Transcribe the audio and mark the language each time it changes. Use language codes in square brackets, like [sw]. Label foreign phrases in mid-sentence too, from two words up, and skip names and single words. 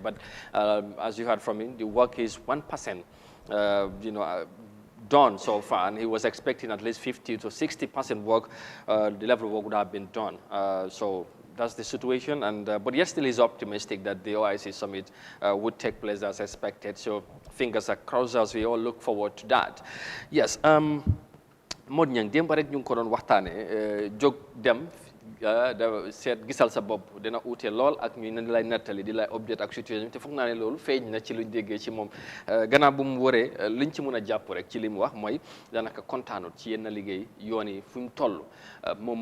[en] But as you heard from him, the work is 1%, done so far, and he was expecting at least 50 to 60% work, the level of work would have been done. So that's the situation, but yet still he's optimistic that the OIC summit would take place as expected. So fingers are crossed as we all look forward to that. Yes, [wo] Modou Niang démb rek ñu ngi ko doon waxtaane jóg dem da seet gisal sa bopp dina uute lool ak ñu ne lay nettali di lay update ak situation te foog naa ne loolu feeñ na ci luñ déggee ci moom gannaaw bu mu waree liñ ci mën a jàpp rek ci li mu wax mooy daanaka kontaanut ci yenn liggéey yoon yi fu mu toll moom